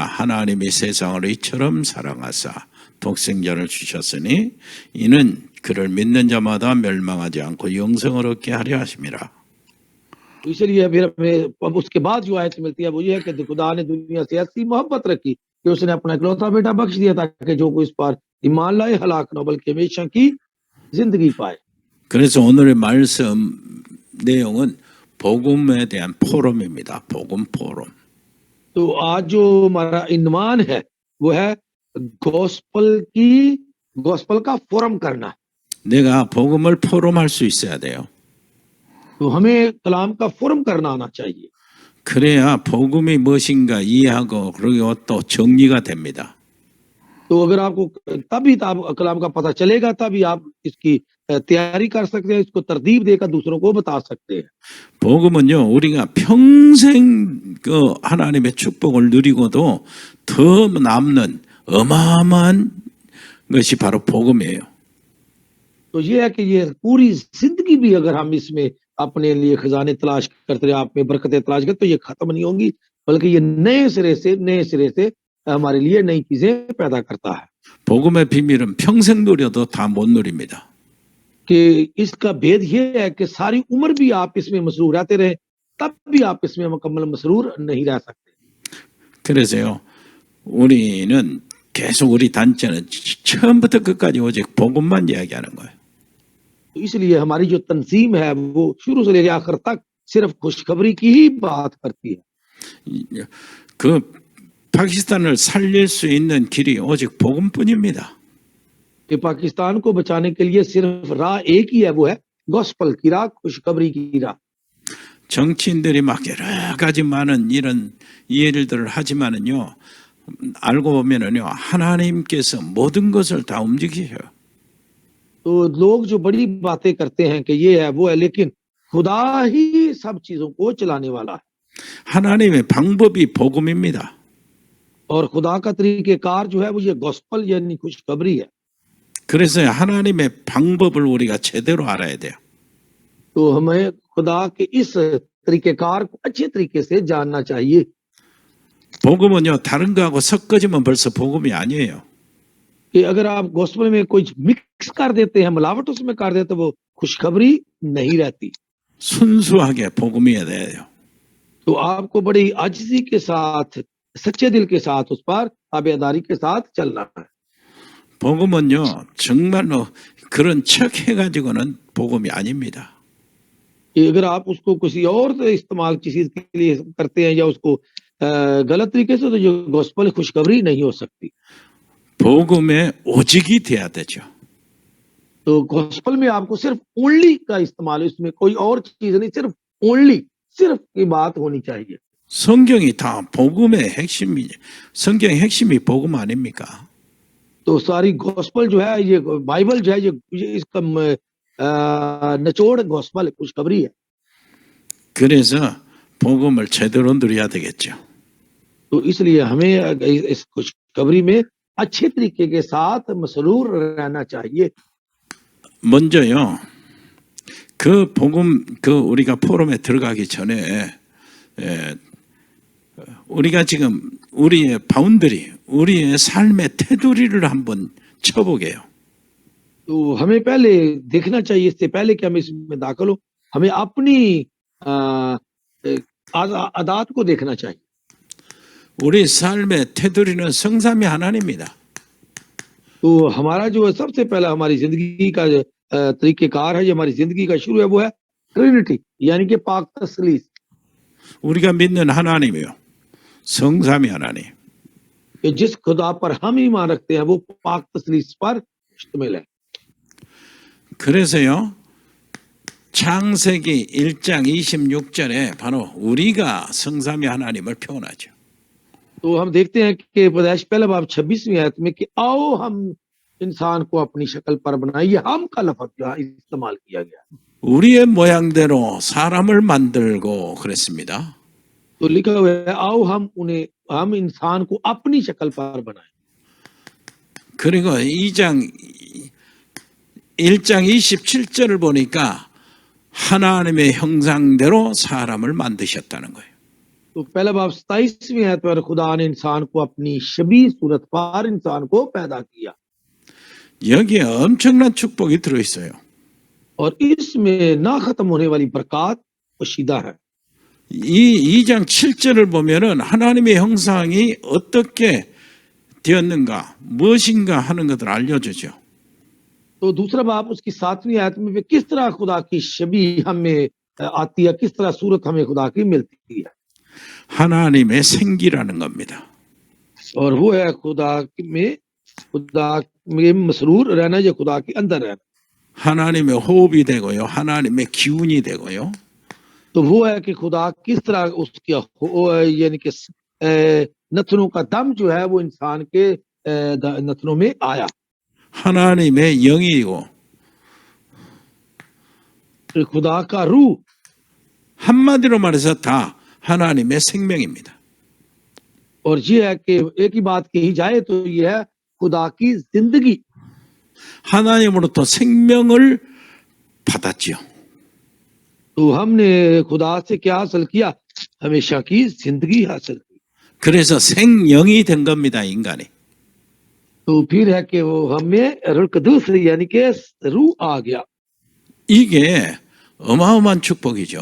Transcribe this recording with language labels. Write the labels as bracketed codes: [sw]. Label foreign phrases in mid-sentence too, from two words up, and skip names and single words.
[ko] 하나님이 세상을 이처럼 사랑하사 독생자를 주셨으니 이는 그를 믿는 자마다 멸망하지 않고 영생을 얻게 하려 하심이라. [ur] تو اس لیے پھر ہمیں اس کے بعد جو آیت ملتی ہے وہ یہ ہے کہ خدا نے دنیا سے ایسی محبت رکھی کہ اس نے اپنا اکلوتا بیٹا بخش دیا تاکہ جو کوئی اس پر ایمان لائے ہلاک نہ بلکہ ہمیشہ کی زندگی پائے. [ko] 그래서 오늘의 말씀 내용은 복음에 대한 포럼입니다. 복음 포럼. [ur] تو آج جو ہمارا عنوان ہے وہ ہے گوسپل کا فورم کرنا. [ko] 내가 복음을 포럼할 수 있어야 돼요. [ur] تو ہمیں کلام کا فورم کرنا آنا چاہیے. [ko] 그래야 복음이 무엇인가 이해하고 그리고 또 정리가 됩니다. [ur] تو اگر آپ کو تبھی کلام کا پتا چلے گا، تبھی آپ اس کی تیاری کر سکتے ہیں، اس کو ترتیب دے کر دوسروں کو بتا سکتے ہیں. [ko] 복음은요, 우리가 평생 그 하나님의 축복을 누리고도 더 남는 어마어마한 것이 바로 복음이에요. [ur] تو یہ ہے کہ یہ پوری زندگی بھی اگر ہم اس میں اپنے لیے خزانے تلاش کرتے رہے، آپ میں برکتیں تلاش کرتے، تو یہ ختم نہیں ہوں گی، بلکہ یہ نئے سرے سے ہمارے لیے نئی چیزیں پیدا کرتا ہے. [ko] 복음의 비밀은 평생 누려도 다 못 누립니다. [ur] کہ اس کا بھید یہ ہے کہ ساری عمر بھی آپ اس میں مسرور رہتے رہے، تب بھی آپ اس میں مکمل مسرور نہیں رہ سکتے. [ko] 그래서요, 우리는 계속 우리 단체는 처음부터 끝까지 오직 복음만 이야기하는 거예요. [ur] تو اس لیے ہماری جو تنظیم ہے وہ شروع سے لے کر آخر تک صرف خوشخبری کی ہی بات کرتی ہے. [ko] 그 파키스탄을 살릴 수 있는 길이 오직 복음뿐입니다. [ur] کہ پاکستان کو بچانے کے لیے صرف راہ ایک ہی ہے، وہ ہے گوسپل کی راہ، خوشخبری کی راہ. [ko] 정치인들이 막 여러 가지 많은 이런 이해들을 하지만은요, 알고 보면은요, 하나님께서 모든 것을 다 움직이셔요. [ur] تو لوگ جو بڑی باتیں کرتے ہیں کہ یہ ہے وہ ہے، لیکن خدا ہی سب چیزوں کو چلانے والا ہے. [ko] 하나님의 방법이 복음입니다. [ur] اور خدا کا طریقۂ کار جو ہے وہ یہ گوسپل یعنی خوشخبری ہے. [ko] 그래서 하나님의 방법을 우리가 제대로 알아야 돼요. [ur] تو ہمیں خدا کے اس طریقۂ کار کو اچھے طریقے سے جاننا چاہیے. [ko] 복음은요, 다른 거하고 섞어지면 벌써 복음이 아니에요. [ur] کہ اگر آپ گوسپل میں کچھ مکس کر دیتے ہیں، ملاوٹ اس میں کر دیتے، وہ خوشخبری نہیں رہتی. [ko] 순수하게 복음이어야 돼요. [ur] تو آپ کو بڑی عاجزی کے ساتھ، سچے دل کے ساتھ اس پر تابعداری کے ساتھ چلنا ہے. [ko] 복음은요, 정말로 그런 척 해가지고는 복음이 아닙니다. [ur] کہ اگر آپ اس کو کسی اور استعمال کی چیز کے لیے کرتے ہیں یا اس کو غلط طریقے سے، تو یہ گوسپل خوشخبری نہیں ہو سکتی. [ko] 복음의 오직이 돼야 되죠. [ur] تو گوسپل میں آپ کو صرف اونلی کا استعمال ہے، اس میں کوئی اور چیز نہیں، صرف اونلی، صرف کی بات ہونی چاہیے. [ko] 성경이 다 복음의 핵심이, 성경의 핵심이 복음 아닙니까? [ur] تو ساری گوسپل جو ہے، یہ بائبل جو ہے، یہ اس کا نچوڑ گوسپل خوشخبری ہے. [ko] 그래서 복음을 제대로 누려야 되겠죠. [ur] تو اس لیے ہمیں اس خوشخبری میں اچھے طریقے کے ساتھ مسرور رہنا چاہیے. [ko] 먼저요, 그 복음, 우리가 포럼에 들어가기 전에, 우리가 지금 우리의 바운더리, 우리의 삶의 테두리를 한번 쳐보게요. [ur] تو ہمیں پہلے دیکھنا چاہیے، اس سے پہلے کہ ہم اس میں داخل ہو، ہمیں اپنی عادات کو دیکھنا چاہیے. [ko] 우리 삶의 테두리는 성삼위 하나님입니다. [ur] تو ہمارا جو ہے سب سے پہلا ہماری زندگی کا طریقۂ کار ہے، جو ہماری زندگی کا شروع ہے، وہ ہے ٹرینیٹی یعنی کہ پاک تثلیث. [ko] 우리가 믿는 하나님이요, 성삼위 하나님. [ur] کہ جس خدا پر ہم ایمان رکھتے ہیں وہ پاک تثلیث پر مشتمل ہے. [ko] 그래서요, 창세기 1장 26절에 바로 우리가 성삼위 하나님을 표현하죠. [ur] تو ہم دیکھتے ہیں کہ پیدائش پہلا باب 26ویں آیت میں کہ آؤ ہم انسان کو اپنی شکل پر بنائیے، ہم کا لفظ یہاں استعمال کیا گیا. [ko] 우리의 모양대로 사람을 만들고 그랬습니다. [ur] تو لکھا ہوا ہے آؤ ہم انسان کو اپنی شکل پر بنائیں. [ko] 그리고 1장 27절을 보니까 하나님의 형상대로 사람을 만드셨다는 거예요. [ur] تو پہلا باب 27ویں آیت پر خدا نے انسان کو اپنی شبیہ صورت پر انسان کو پیدا کیا. [ko] 여기에 엄청난 축복이 들어있어요. [ur] اور اس میں نہ ختم ہونے والی برکت پوشیدہ ہے. [ko] 이 2장 7절을 보면은 하나님의 형상이 어떻게 되었는가, 무엇인가 하는 것을 알려주죠. [ur] تو دوسرا باب اس کی 7ویں آیت میں کس طرح خدا کی شبیہ ہمیں آتی ہے، کس طرح صورت ہمیں خدا کی ملتی ہے. [ko] 하나님의 생기라는 겁니다. [ur] اور وہ ہے خدا میں مسرور رہنا، یا خدا کے اندر رہنا. [ko] 하나님의 호흡이 되고요, 하나님의 기운이 되고요. [ur] تو وہ ہے کہ خدا کس طرح اس کی یعنی کہ نتھنوں کا دم جو ہے وہ انسان کے نتھنوں میں آیا. [ko] 하나님의 영이고, [ur] خدا کا روح, [ko] 한마디로 말해서 다 하나님의 생명입니다. [ur] اور یہ ہے کہ ایک ہی بات کہی جائے تو یہ ہے خدا کی زندگی. [ko] 하나님으로부터 생명을 받았지요. [ur] تو ہم نے خدا سے کیا حاصل کیا، ہمیشہ کی زندگی حاصل کی. [ko] 그래서 생영이 된 겁니다, 인간이. [ur] تو پھر ہے کہ وہ ہمیں روح قدس یعنی کہ روح آ گیا. [ko] 이게 어마어마한 축복이죠.